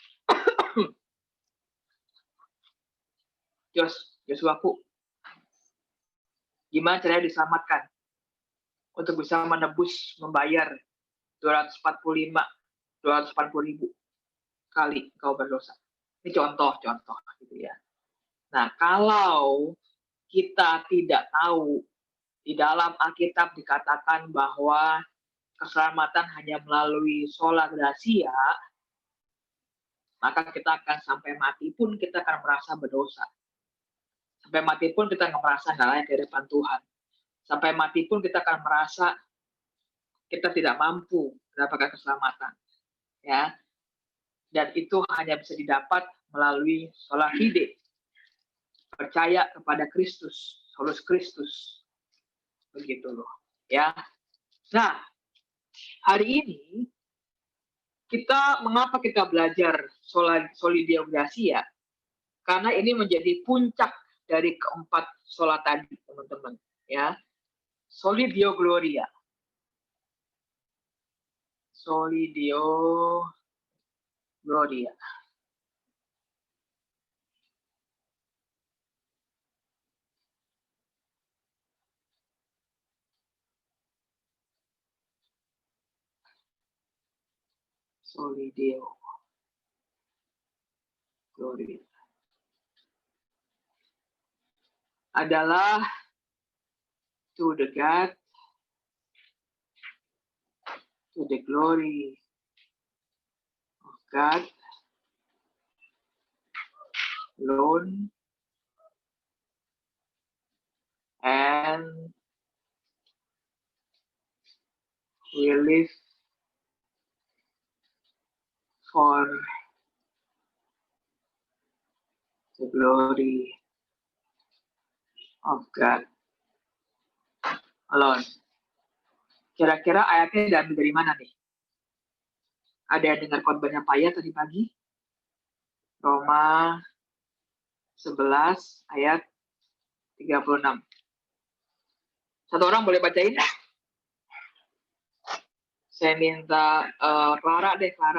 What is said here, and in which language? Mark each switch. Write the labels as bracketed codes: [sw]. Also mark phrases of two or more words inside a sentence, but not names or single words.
[id] Josuaku, gimana caranya diselamatkan untuk bisa menebus, membayar 240.000 kali kau berdosa? Ini contoh gitu ya. Nah, kalau kita tidak tahu, di dalam Alkitab dikatakan bahwa keselamatan hanya melalui [la] sola gratia, [id] maka kita akan sampai mati pun kita akan merasa berdosa. Sampai mati pun kita akan merasa nggak layak di depan Tuhan. Sampai mati pun kita akan merasa kita tidak mampu mendapatkan keselamatan, ya. Dan itu hanya bisa didapat melalui [la] sola fide, [id] percaya kepada Kristus, [la] solus Kristus, [id] begitu loh, ya. Nah, hari ini mengapa kita belajar [la] soli Deo Gratia? [id] Karena ini menjadi puncak dari keempat sola tadi, teman-teman, ya. [la] Soli Deo Gloria. Soli Deo Gloria. Soli Deo Gloria. [id] Adalah [en] to the God, to the glory of God alone, and we live for the glory of God alone. [id] Kira-kira ayatnya diambil dari mana nih? Ada yang dengar khotbahnya Pak Ya tadi pagi? Roma 11 ayat 36. Satu orang boleh bacain? Saya minta Clara deh, Clara.